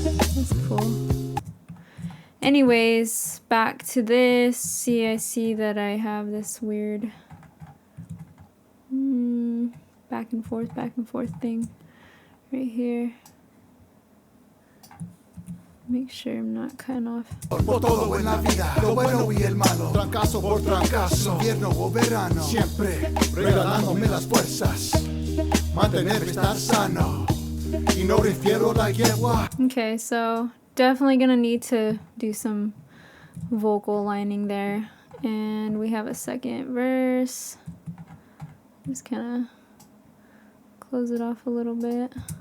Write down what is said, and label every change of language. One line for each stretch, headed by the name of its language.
English: That's cool. Anyways, back to this. See, I see that I have this weird back and forth thing right here. Make sure I'm not cutting off.
Spanish: Por todo en la vida, lo bueno y el malo. Trancazo por trancazo, invierno o verano. Siempre regalándome las fuerzas. Mantenerme estar sano. Y no refiero la yegua.
English: Okay, so definitely gonna need to do some vocal lining there. And we have a second verse. Just kind of close it off a little bit.